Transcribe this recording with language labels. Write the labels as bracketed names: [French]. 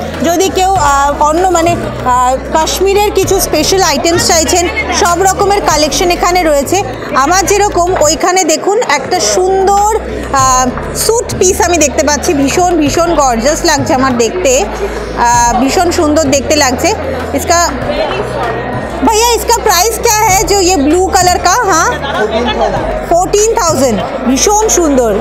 [Bangla] যদি কেউ অন্য মানে কাশ্মীরের কিছু স্পেশাল আইটেমস চাইছেন, সব রকমের কালেকশন এখানে রয়েছে। আমার যেরকম ওইখানে দেখুন একটা সুন্দর স্যুট পিস আমি দেখতে পাচ্ছি, ভীষণ ভীষণ গর্জাস লাগছে আমার দেখতে, ভীষণ সুন্দর দেখতে লাগছে। [Hindi] भैया इसका प्राइस क्या है जो ये ब्लू कलर का? [Bangla] हाँ 14,000, ভীষণ সুন্দর।